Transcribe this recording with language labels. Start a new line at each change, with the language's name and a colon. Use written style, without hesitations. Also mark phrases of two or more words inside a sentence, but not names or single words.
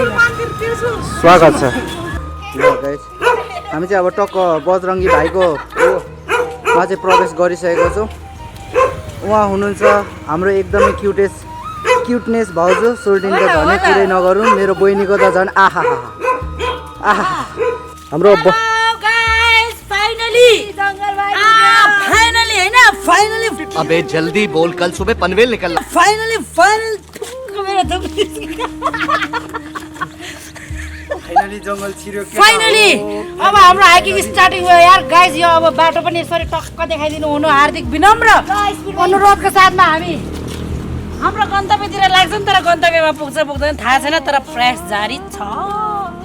Nepali: स्वागत छ ल गाइस हामी चाहिँ अब टक्क बजरङ्गी भाइको मा चाहिँ प्रवेश गरिसकेको छौँ उहाँ हुनुहुन्छ हाम्रो एकदमै क्युटनेस भाउजू सोल्टिन त झनै कुरै नगरौँ मेरो बहिनीको त झन् आहा हाम्रो गाइस फाइनली फाइनली
Hindi: अबे जल्दी बोल कल सुबह पनवेल निकलना
Nepali: फाइनल फाइनली जङ्गल छिर्यो फाइनली अब हाम्रो हाइकिङ स्टार्टिङ भयो यार गाइस यो अब बाटो पनि यसरी टक्क देखाइदिनु हुनु हार्दिक विनम्र अनुरोधको साथमा हामी हाम्रो गन्तव्यतिर लाग्छ नि तर गन्तव्यमा पुग्छ पुग्दैन थाहा छैन तर प्रयास जारी छ